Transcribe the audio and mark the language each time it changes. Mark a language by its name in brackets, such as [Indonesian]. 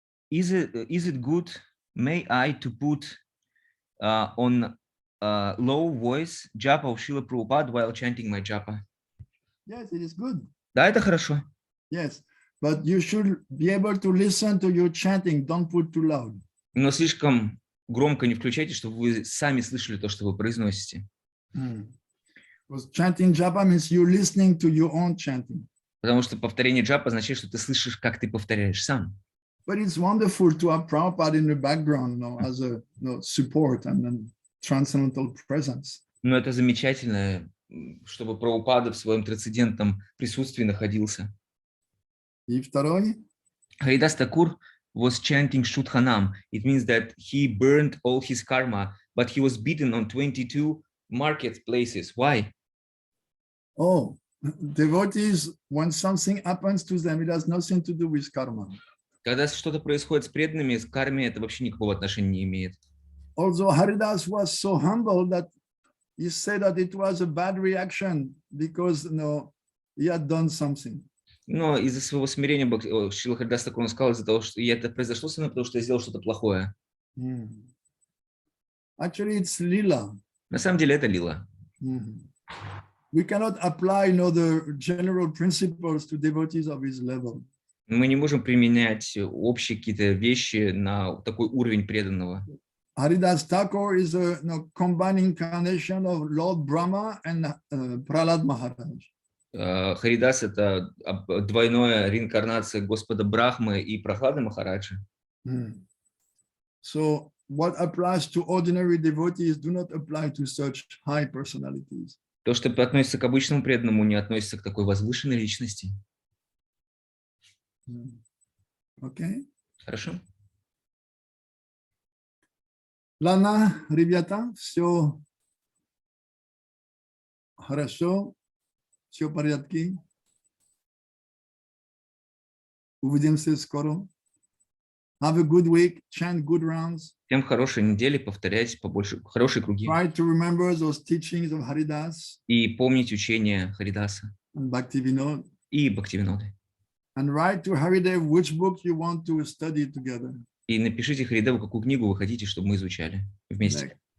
[English] Is it good, may I, to put on low voice japa of Srila Prabhupada while chanting my japa? Yes, it is good. [Russian] Да, это хорошо. [English] Yes, but you should be able to listen to your chanting. Don't put too loud. [Russian] Но слишком громко не включайте, чтобы вы сами слышали то, что вы произносите. [English] Because chanting japa means you listening to your own chanting. [Russian] Потому что повторение джапа означает, что ты слышишь, как ты повторяешь сам. [English] But it's wonderful to have Prabhupada in the background, as a support and then transcendental presence. [Russian] Но это замечательно, чтобы Прабхупада в своем трансцендентном присутствии находился. И второй. [English] Харидас Thakura was chanting Shudhanam. It means that he burned all his karma, but he was beaten on 22 marketplaces. Why? Oh, devotees, when something happens to them, it has nothing to do with karma. [Russian] Когда что-то происходит с преданными, с карме это вообще никакого отношения не имеет. [English] Although Haridas was so humble that he said that it was a bad reaction because he had done something. [Russian] Но из-за своего смирения Шрила Харидас Thakura сказал, из-за того, что это произошло со мной, потому что я сделал что-то плохое. [English] Actually, it's lila. [Russian] На самом деле это лила. [English] We cannot apply the general principles to devotees of his level. [Russian] Мы не можем применять общие какие-то вещи на такой уровень преданного. [English] Haridas Thakur is a combined incarnation of Lord Brahma and Prahlad Maharaj. [Russian] Харидас — это двойная реинкарнация Господа Брахмы и Прахлады Махараджа. [English] So what applies to ordinary devotees do not apply to such high personalities. [Russian] То, что относится к обычному преданному, не относится к такой возвышенной личности. [English] Okay. [Russian] Хорошо. Ладно, ребята, все хорошо, все в порядке. Увидимся скоро. [English] Have a good week, chant good rounds. [Russian] Всем хорошей недели, повторяйте побольше, хорошие круги. [English] Try to remember those teachings of Haridas. [Russian] И помнить учение Харидаса [English] And Bhaktivinoda. [Russian] И Бхактивиноды. [English] And write to Haridev which book you want to study together. [Russian] И напишите Харидеву, какую книгу вы хотите, чтобы мы изучали вместе.